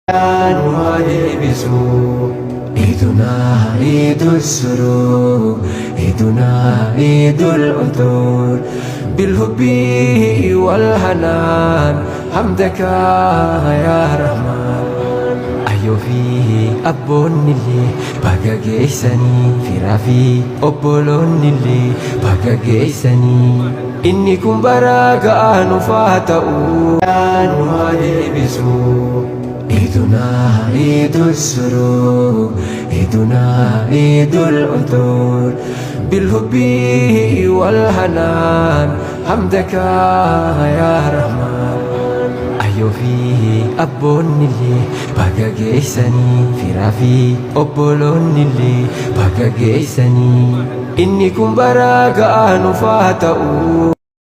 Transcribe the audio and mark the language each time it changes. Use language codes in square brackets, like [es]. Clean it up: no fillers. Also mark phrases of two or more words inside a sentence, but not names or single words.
[ar] ولبسوا عيدنا عيد السرور عيدنا عيد العطور بالحب والحنان حمدك يا رحمن [om] ayo fi abbonnille baga geessanii firaa fi obboloonnille baga geessanii inni kun bara ga'aa nufaa ta'uu nu haa deebisu. [ar] عيدنا عيد السرور عيدنا عيد العطور بالحب والحنان حمدك يا رحمن [om] ayo fi abbonnille baga geessanii firaa fi obboloonnille baga geessanii inni kun bara ga'aa nufaa ta'uu